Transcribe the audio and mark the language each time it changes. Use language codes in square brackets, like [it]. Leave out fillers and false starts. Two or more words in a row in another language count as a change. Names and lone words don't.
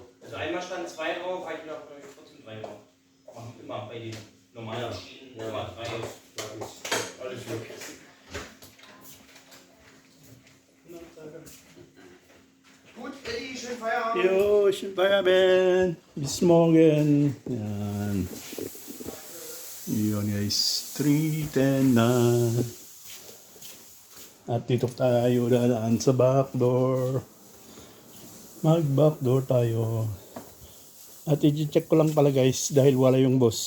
[de] Also einmal stand 2 drauf, habe ich noch trotzdem 3 drauf. Machen immer bei den normalen Schienen immer 3. Alles möglich. Gut, Eddie, schönen Feierabend. Yo, schönen Feierabend. Bis morgen. [tl] Yan. Yun, guys. 3:10 na. At dito tayo dadaan sa backdoor. Mag-backdoor tayo. At i-check ko lang pala, guys, dahil wala yung boss.